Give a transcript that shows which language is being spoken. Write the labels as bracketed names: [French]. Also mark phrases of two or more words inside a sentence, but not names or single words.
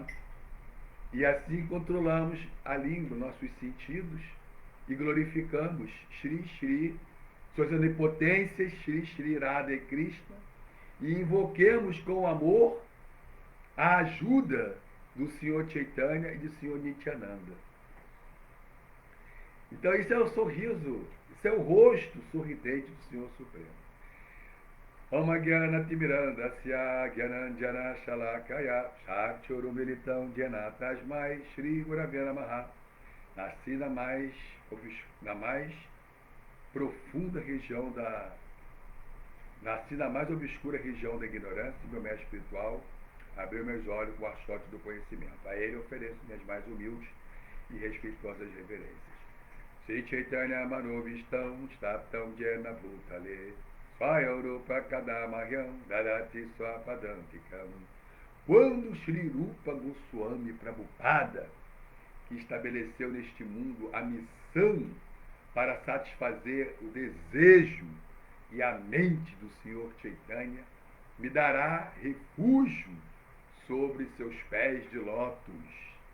[Portuguese] E assim controlamos a língua, nossos sentidos, e glorificamos Shri Shri, suas onipotências, Shri Shri Radha e Krishna, e invoquemos com amor a ajuda do Senhor Chaitanya e do Senhor Nityananda. Então isso é o sorriso, isso é o rosto sorridente do Senhor Supremo. [Sanskrit] ॐ ज्ञान तिमिरान्धस्य ज्ञानाञ्जन शलाकया चक्षुरुन्मीलितं येन तस्मै श्री गुरवे नमः. [Portuguese] Nasci na mais profunda região da... Nasci na mais obscura região da ignorância, e meu mestre espiritual abriu meus olhos com o achote do conhecimento. A ele ofereço minhas mais humildes e respeitosas reverências. [Sanskrit] श्री चैतन्य मनोऽभीष्टं स्थापितं येन भूतले स्वयंरूपः कदा मह्यं ददाति स्वपदान्तिकम्. [Portuguese] Quando Shri Rupa Goswami Prabhupada, que estabeleceu neste mundo a missão para satisfazer o desejo e a mente do Senhor Chaitanya, me dará refúgio sobre seus pés de lótus.